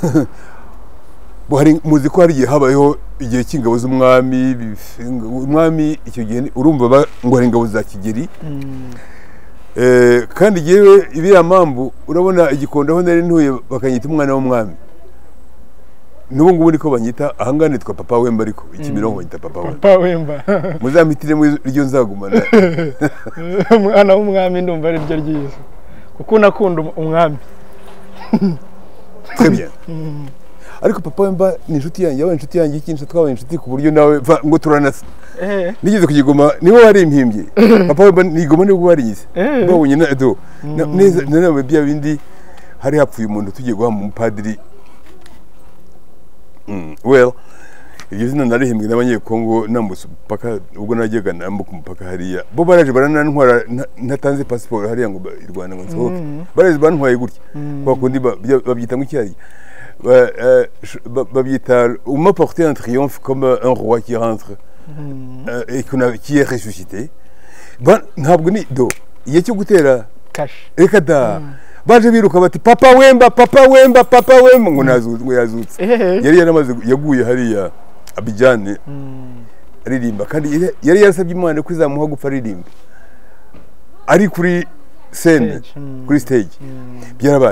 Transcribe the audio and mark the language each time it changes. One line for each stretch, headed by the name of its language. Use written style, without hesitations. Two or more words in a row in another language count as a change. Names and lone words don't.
Kinyarwanda: muzi ko hari igihe habayeho igihe cy'ingabo z'umwami umwami icyo gihe urumva ngo hari ingabo za Kigeli kandi yewe ibiriya mpamvu urabona igikondo aho nari ntuye bakanyita umwana w'umwami n'ubu ngubu niko banyita ahangana nitwa Papa Wemba ariko Kimironko banyita Papa Wemba muzampitiremo iryo nzagumana umwana w'umwami ndumva ari ryo ryiza kuko nakunda umwami
French: très bien
Kinyarwanda: ariko Papa Wemba ni inshuti yanjye yabaye inshuti yanjye ikintu twabaye inshuti ku buryo nawe ngo turanasa nigeze kugigoma niwe wari impimbye Papa Wemba nigoma niwe warigize babonye neza nawe bya bindi hari hapfuye umuntu tugiye guha mu padiri well iryo zina narihimbwe n'abanyekongo nambutse paka ubwo najyaga nambuka umupaka hariya bo baraje baranantwara ntatanze passport hariya ngo i Rwanda ngo nsohoke baraje bantwaye gutya kwa kundi babyita ngo icyari
French: babyita m'apporter un triomphe comme un roi qui rentre et qui est ressuscité
Kinyarwanda: ntabwo ni do igihe cyo gutera reka da baje biruka bati Papa Wemba ngo yazutse yari yaramaze yaguye hariya Abidjan aririmba kandi yari yarasabye Imana ko izamuha gupfa aririmba ari kuri scene kuri stage byarabaye